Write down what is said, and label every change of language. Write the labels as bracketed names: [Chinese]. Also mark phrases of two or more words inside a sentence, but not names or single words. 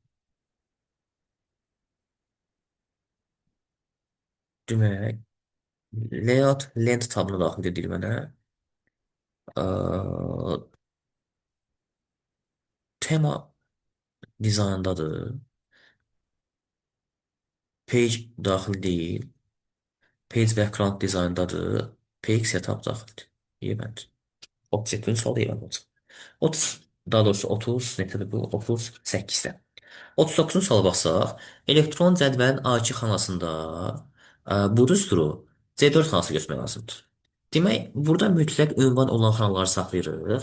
[Azerbaijani] Demək, layout lent tabına daxil edir mənə. Aa, tema dizayndadır. Page daxil deyil. [English] Page background [Azerbaijani] dizayndadır. [English] Page setup [Azerbaijani] daxildir. Yemənd. Object-in solu yemənd olacaq. 30, daha doğrusu 30 neçədir bu? 38-də. 39-cu suala baxsaq, elektron cədvəlin A2 xanasında bu düsturu C4 xanası götürmək lazımdır. Demək, burada mütləq ünvan olan xanaları saxlayırıq.